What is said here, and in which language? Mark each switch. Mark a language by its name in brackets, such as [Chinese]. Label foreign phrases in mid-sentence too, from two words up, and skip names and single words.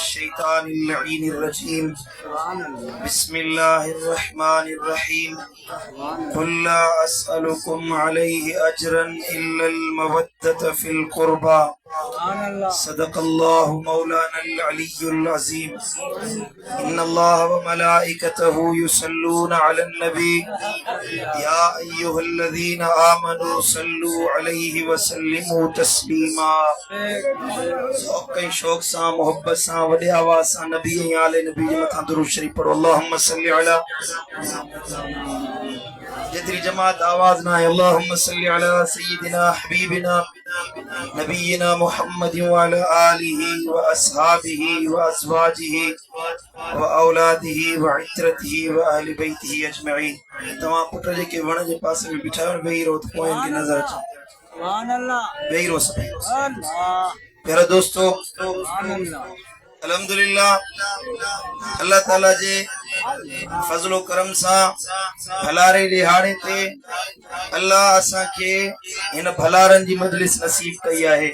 [Arabic] الشيطان اللعين الرجيم بسم الله الرحمن الرحيم قل لا أسألكم عليه أجرا إلا المودة في القربى صدق الله مولانا العلي العظيم إن الله وملائكته يصلون على النبي يا أيها الذين آمنوا صلوا عليه وسلموا تسليما. [Sindhi] शौक सां मोहब्बत सां वॾे आवाज़ सां नबी ऐं आले नबी जे मथां दुरूद शरीफ पढ़ो। [Arabic] اللهم صل على [Sindhi] जेतिरी जमात आवाज़ ना है [Arabic] اللهم صل على سيدنا حبيبنا نبينا محمد وعلى آله وأصحابه وأزواجه وأولاده وعترته وأهل بيته أجمعين. [Sindhi] तमाम पुट जेके वण जे पासे में बिठा वेही रहो त पोइ इनखे नज़र अचे वेही रहो सभई। प्यारा दोस्तों अल्हम्दुलिल्लाह अल्लाह ताला जे फज़लो करम सां भलारे दिहाड़े ते अल्लाह असां खे हिन भलारनि जी मजलिस नसीब कई आहे।